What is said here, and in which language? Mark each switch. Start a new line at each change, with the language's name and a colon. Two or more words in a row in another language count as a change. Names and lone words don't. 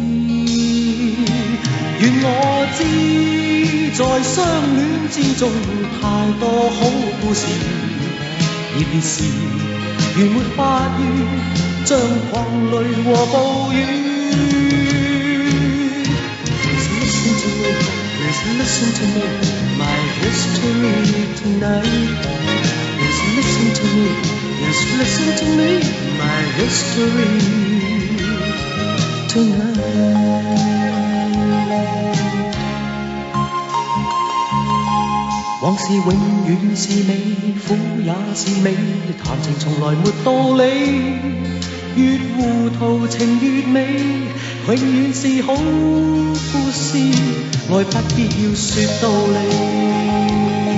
Cantonese: 願我知，在相戀之中太多好故事，熱烈時如沒法語，像狂雷和暴雨。
English: Please listen to me, my history tonight. Please listen to me, please listen to me, my history tonight.
Cantonese: 往事永遠是美，苦也是美，談情從來沒道理，越糊塗情越美，永遠是好故事，愛不必要說道理。